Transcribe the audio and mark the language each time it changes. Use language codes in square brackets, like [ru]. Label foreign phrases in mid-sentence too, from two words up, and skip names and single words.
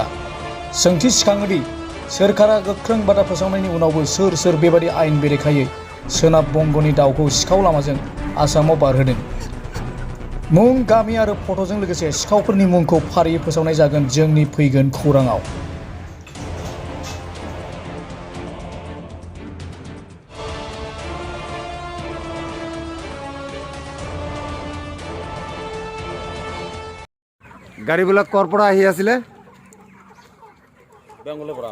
[brx] सोंथि सिखाङोदि सोरखारा गोख्रों बादा फोसावनायनि उनावबो सोर सोर बेबादि आयेन बेरेखायै सोनाब बंगनि दाउखौ सिखाव लामाजों आसामाव बारहोदों। मुं, गामि आरो फट'जों लोगोसे सिखावफोरनि मुंखौ फारियै फोसावनाय जागोन जोंनि फैगोन खौराङाव। [as] গাড়ীবিলাক ক'ৰ পৰা আহি আছিলে? বেংগলৰ পৰা।